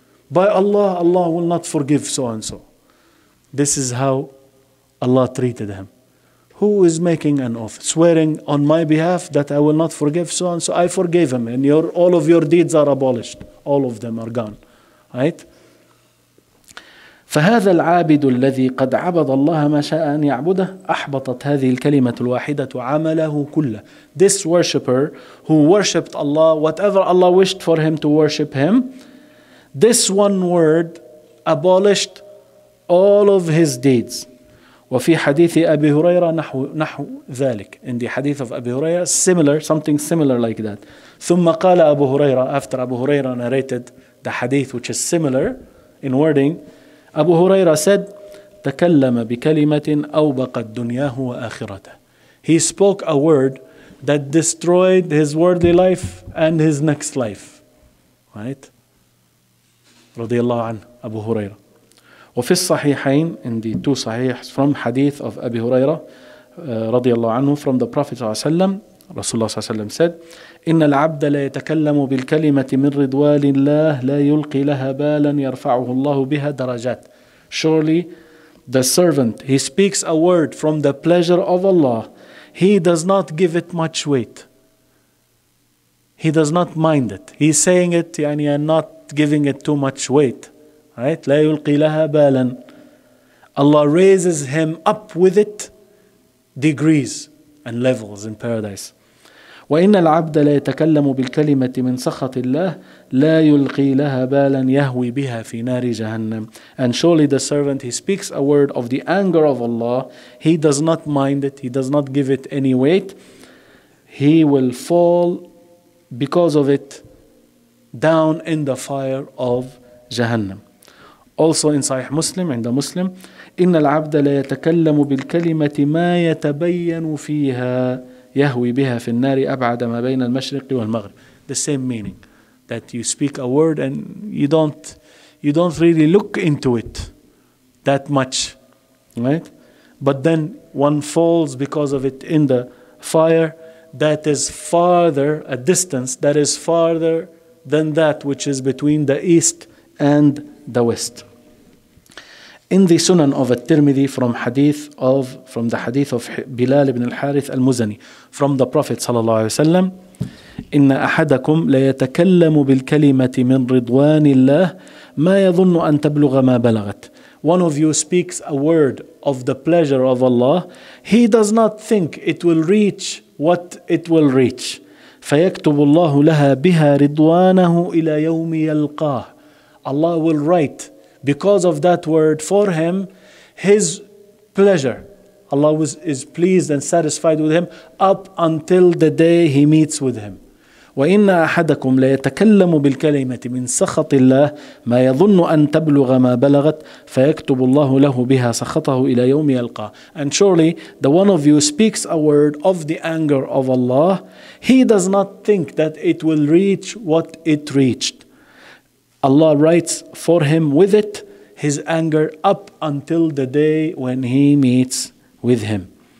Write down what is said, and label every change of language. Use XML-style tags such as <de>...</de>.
<en>By Allah, Allah will not forgive so and so. This is how Allah treated him. Who is making an oath, swearing on my behalf that I will not forgive so and so? I forgave him, and all of your deeds are abolished. All of them are gone, right?</en> <ar>فهذا العابد الذي قد عبد الله ما شاء أن يعبده أحبطت هذه الكلمة الواحدة عمله كله.</ar> <en>This worshipper who worshipped Allah, whatever Allah wished for him to worship him, this one word abolished all of his deeds.</en> <ar>وفي حديث أبي هريرة نحو ذلك.</ar> <en>In the hadith of Abu Hurairah, similar, something similar like that.</en> <ar>ثم قال أبو هريرة,</ar> <en>after Abu Hurairah narrated the hadith which is similar in wording, Abu Hurairah said,</en> <ar>تكلم بكلمة أوبقت دنياه وآخرته.</ar> <en>He spoke a word that destroyed his worldly life and his next life. Right?</en> <ar>رضي الله عنه Abu Hurairah. وفي الصحيحين,</ar> <en>in the two sahihs from hadith of Abu Hurairah</en> <ar>رضي الله عنه,</ar> <en>from the Prophet</en> <ar>صلى الله عليه وسلم, Rasulullah صلى الله عليه وسلم</ar> <en>said,</en> <ar>إن العبد لا يتكلم بالكلمة من رضوان الله لا يلقي لها بالا يرفعه الله بها درجات.</ar> <en>Surely the servant, he speaks a word from the pleasure of Allah, he does not give it much weight. He does not mind it. He's saying it and not giving it too much weight. Right?</en> <ar>لا يلقي لها بالا.</ar> <en>Allah raises him up with it degrees and levels in paradise.</en> <ar>وإن العبد لا يتكلم بالكلمة من سخط الله لا يلقي لها بالا يهوي بها في نار جهنم.</ar> <en>And surely the servant, he speaks a word of the anger of Allah, he does not mind it, he does not give it any weight, he will fall because of it down in the fire of Jahannam. Also in Sahih Muslim,</en> <ar>عند مسلم, إن العبد لا يتكلم بالكلمة ما يتبين فيها يهوي بها في النار أبعد ما بين المشرق والمغرب.</ar> <en>The same meaning, that you speak a word and you don't really look into it that much, right? But then one falls because of it in the fire that is farther, a distance that is farther than that which is between the east and the west. In the Sunan of At-Tirmidhi from the hadith of Bilal ibn al-Harith al-Muzani, from the Prophet sallallahu alaihi wasallam,</en> <ar>إن أحدكم ليتكلم بالكلمة من رضوان الله ما يظن أن تبلغ ما بلغت.</ar> <en>One of you speaks a word of the pleasure of Allah, he does not think it will reach what it will reach.</en> <ar>فيكتب الله لها بها رضوانه إلى يوم يلقاه.</ar> <en>Allah will write, because of that word, for him his pleasure. Allah is pleased and satisfied with him up until the day he meets with him.</en> <ar>وإن أحدكم ليتكلم بالكلمة من سخط الله ما يظن أن تبلغ ما بلغت فيكتب الله له بها سخطه إلى يوم يلقاه.</ar> <en>And surely the one of you speaks a word of the anger of Allah, he does not think that it will reach what it reached. Allah writes for him with it his anger up until the day when he meets with him.</en>